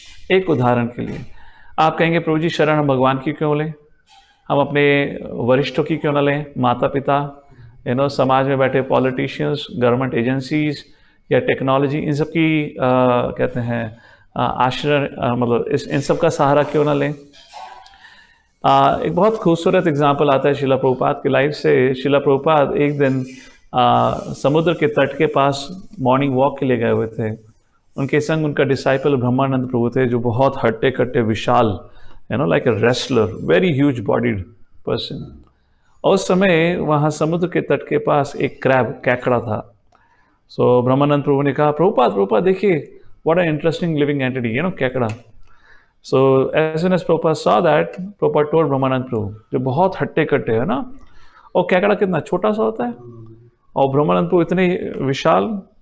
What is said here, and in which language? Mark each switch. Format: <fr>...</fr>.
<hi>एक उदाहरण के लिए आप कहेंगे, प्रभु जी शरण हम भगवान की क्यों लें, हम अपने वरिष्ठों की क्यों ना लें, माता पिता, समाज में बैठे पॉलिटिशियंस, गवर्नमेंट एजेंसीज या टेक्नोलॉजी, इन सब की कहते हैं आश्रय, मतलब इन सब का सहारा क्यों ना लें। एक बहुत खूबसूरत एग्जाम्पल आता है शिला प्रभुपाद की लाइफ से। शिला प्रभुपाद एक दिन समुद्र के तट के पास मॉर्निंग वॉक के लिए गए हुए थे। उनके संग उनका डिसाइपल ब्रह्मानंद प्रभु थे, जो बहुत हट्टे कट्टे विशाल</hi> <en>like a wrestler, very huge bodied person.</en> <hi>और उस समय वहाँ समुद्र के तट के पास एक क्रैब, कैकड़ा था. सो ब्रह्मानंद प्रभु ने कहा, प्रभुपाद देखिए, what an interesting living entity, कैकड़ा. So as soon as Prabhupada saw that, Prabhupada told ब्रह्मानंद प्रभु, जो बहुत हट्टे कट्टे है ना, और कैकड़ा कितना छोटा सा होता है, और ब्रह्मानंद प्रभु इतने विशाल.</hi>